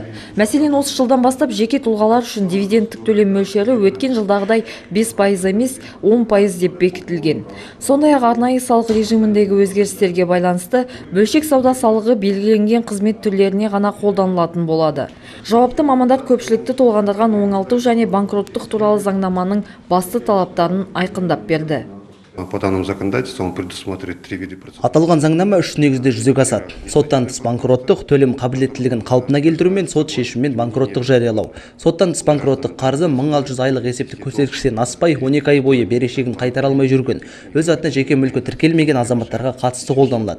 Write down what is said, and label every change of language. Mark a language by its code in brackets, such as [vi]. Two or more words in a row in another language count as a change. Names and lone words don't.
[kk] Мәселен, осы жылдан бастап жеке тұлғалар үшін дивидендтік төлем мөлшері өткен жылдағыдай 5% емес 10% деп бекітілген. Сондай-ақ арнайы салық режиміндегі өзгерістерге байланысты бөлшек сауда салығы белгіленген қызмет түрлеріне ғана қолданылатын болады. Жауапты мамандар көпшілікті толғандырған оңалту және банкроттық туралы заңнаманың басты талаптарын айқындап берді. [ru] По данному законодательству он предусматривает 3 вида процедур. [kk] Аталған заңнама үш негізде жүзеге асады. Соттан тыс банкроттық, төлем қабілеттілігін қалпына келтіру мен сот шешімімен банкроттық жариялау. Соттан тыс банкроттық қарызы 1600 айлық есептік көрсеткіштен аспай 12 ай бойы берешегін қайтара алмай жүрген, өз атына жеке мүлкі тіркелмеген азаматтарға қатысты қолданылады.